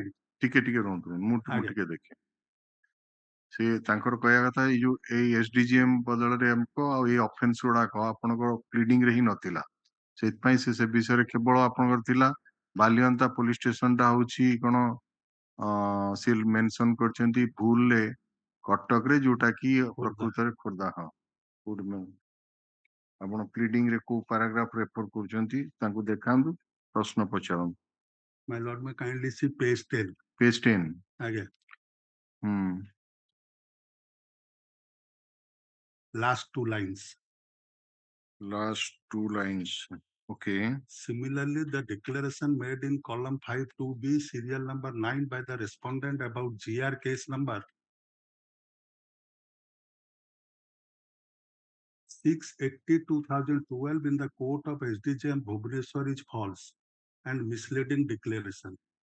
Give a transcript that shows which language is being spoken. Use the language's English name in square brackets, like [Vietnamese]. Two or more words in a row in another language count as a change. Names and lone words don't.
[Odia] ଟିକେ ରୁହନ୍ତୁ ମୁଁ ଟିକେ ଦେଖେ ସେ ତାଙ୍କର କହିବା କଥା ଏଇ ଯୋଉ ଏଇ ଏସଡିଜିଏମ ବଦଳରେ ଆମକୁ ଆଉ ଏଇ ଅଫେନ୍ସ ଗୁଡାକ ଆପଣଙ୍କର ପ୍ଲିଡିଂ ରେ ହିଁ ନଥିଲା ସେଥିପାଇଁ ସେ ବିଷୟରେ କେବଳ ଆପଣଙ୍କର ଥିଲା ବାଲିଅନ୍ତା [English] police station [Odia] ହଉଛି କଣ ସେ ମେନସନ କରିଛନ୍ତି ଭୁଲରେ କଟକରେ ଯୋଉଟା କି ପ୍ରକୃତରେ ଖୋର୍ଦ୍ଧା ହଁ ଆପଣ ପ୍ଲିଡିଂ ରେ କୋଉ [English] paragraph refer [Odia] କରୁଛନ୍ତି ତାଙ୍କୁ ଦେଖାନ୍ତୁ ପ୍ରଶ୍ନ ପଚାରନ୍ତୁ [English] My lord, may kindly see page 10. Page 10. Again. Last two lines. Last two lines. Okay. Similarly, the declaration made in column 5-2B, serial number 9 by the respondent about GR case number 680/2012 in the court of SDJM Bhubaneswar is false and misleading declaration.